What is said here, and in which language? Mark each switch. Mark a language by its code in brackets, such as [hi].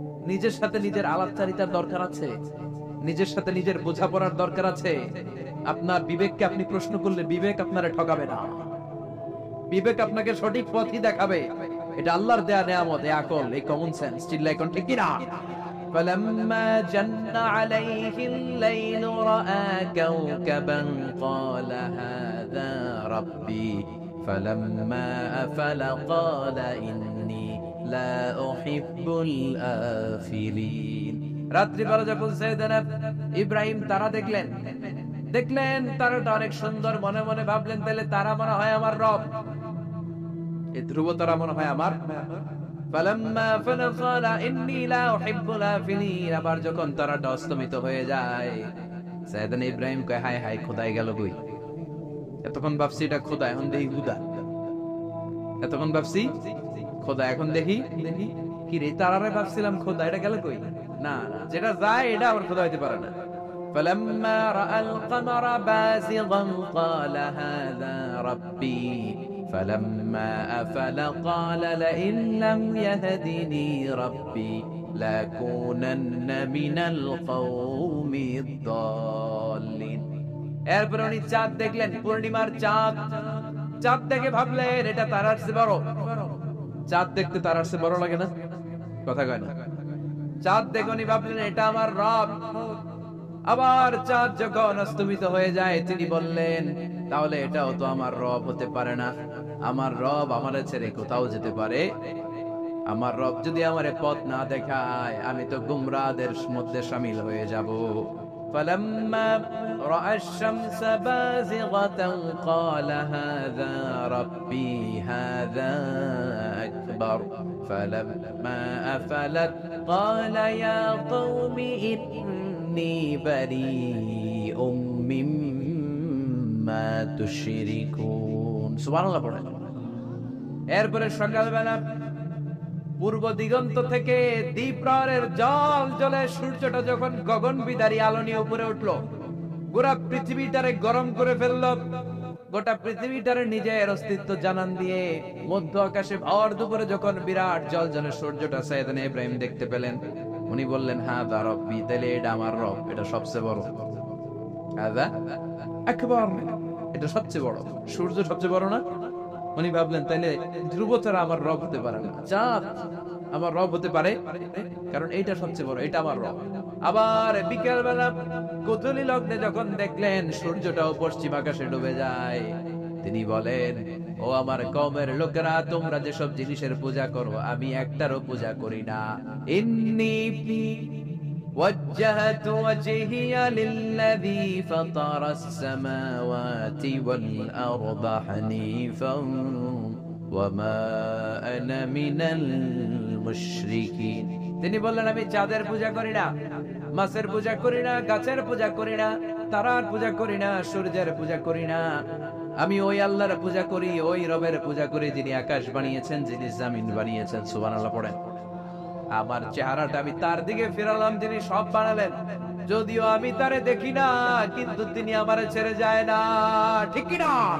[bn] নিজের সাথে নিজের আলাপচারিতার দরকার আছে, নিজের সাথে নিজের বোঝাপড়ার দরকার আছে। আপনার বিবেককে আপনি প্রশ্ন করলে বিবেক আপনারে ঠকাবে না। বিবেক আপনাকে সঠিক পথই দেখাবে। এটা আল্লাহর দেয়া নিয়ামত, এই আকল, এই কমন সেন্স। চিল্লায় কোন ঠিক কিনা? [ar] فلما جن عليه الليل رأى كوكبا قال هذا ربي فلما أفل قال إني لا أحب الآفلين। [bn] রাত্রি বেলা যখন সাইয়েদনা ইব্রাহিম তারা দেখলেন তারাটা অনেক সুন্দর, মনে মনে ভাবলেন তাহলে তারা মনে হয় আমার রব, এই ধ্রুব তারা মনে হয় আমার। [ar] ফালাম্মা আফালা ক্বালা ইন্নী লা উহিব্বুল আফিলিন। [bn] আবার যখন তারাটা অস্তমিত হয়ে যায়, সাইয়েদনা ইব্রাহিম কয় হায় হায়, খোদাই গেল কই? এতক্ষণ ভাবছি এটা খোদা, এখন দেখি হুদা। এতক্ষণ ভাবছি খোদা, এখন দেখি কি রে, তারারে ভাবছিলাম খোদা, এটা গেল কই? না না, যেটা যায় এটা আবার খোদা হইতে পারে না। [ar] فلما رأى القمر بازغا قال هذا ربي فلما أفل قال لئن لم يهدني ربي لأكونن من القوم الضالين। [bn] এরপর উনি চাঁদ দেখলেন, পূর্ণিমার চাঁদ। চাঁদ দেখে ভাবলেন এটা তারার চেয়ে বড়। চাঁদ দেখতে তারার চেয়ে বড় লাগে না? কথা কয় না? চাঁদ দেখে উনি ভাবলেন এটা আমার রব। আবার চাঁদ যখন অস্তমিত হয়ে যায়, তিনি বললেন তাহলে এটাও তো আমার রব হতে পারে না। আমার রব আমারে ছেড়ে কোথাও যেতে পারে? আমার রব যদি আমারে পথ না দেখায়, আমি তো গুমরাহদের মধ্যে শামিল হয়ে যাব। [ar] فلما رأى الشمس بازغة قال هذا ربي هذا أكبر فلما أفلت قال يا قوم إني بريء مما تشركون। [bn] সুবহানাল্লাহ পড়েন। এরপরে সকালবেলা পূর্ব দিগন্ত থেকে দ্বীপ্রহরের জল জ্বলে সূর্যটা যখন গগন বিদারী আলো নিয়ে উপরে উঠলো, গোটা পৃথিবীটারে গরম করে ফেললো। গোটা পৃথিবীটারে নিজের অস্তিত্ব জানান দিয়ে মধ্য আকাশে ভর দুপুরে যখন বিরাট জল জ্বলে সূর্যটা সাইয়েদনা ইব্রাহিম দেখতে পেলেন, উনি বললেন হাযা রব্বি, তাহলে এটা আমার রব, এটা সবচেয়ে বড়। হাযা আকবার, এটা সবচেয়ে বড়। সূর্য সবচেয়ে বড় না? উনি ভাবলেন তাইলে ধ্রুব তারা আমার রব হতে পারে না, চাঁদ আমার রব হতে পারে, কারণ এইটা সবচেয়ে বড়, এটা আমার রব। আবার বিকেল বেলা গোধূলি লগ্নে যখন দেখলেন সূর্যটাও পশ্চিম আকাশে ডুবে যায়, তিনি বলেন ও আমার কওমের লোকেরা, তোমরা যেসব জিনিসের পূজা করো আমি একটারও পূজা করি না। [ar] ইন্নী وجهت وجهي للذي فطر السماوات والأرض حنيفا وما أنا من المشركين। [bn] তিনি বললেন আমি চাঁদের পূজা করি না, মাছের পূজা করি না, গাছের পূজা করি না, তারার পূজা করি না, সূর্যের পূজা করি না। আমি ওই আল্লাহর পূজা করি, ওই রবের পূজা করি যিনি আকাশ বানিয়েছেন, যিনি জমিন বানিয়েছেন। সুবহানাল্লাহ পড়েন। আমার চেহারাটা আমি তার দিকে ফেরালাম যিনি সব বানালেন, যদিও আমি তারে দেখি না, কিন্তু তিনি আমারে ছেড়ে যায় না। ঠিক কি না?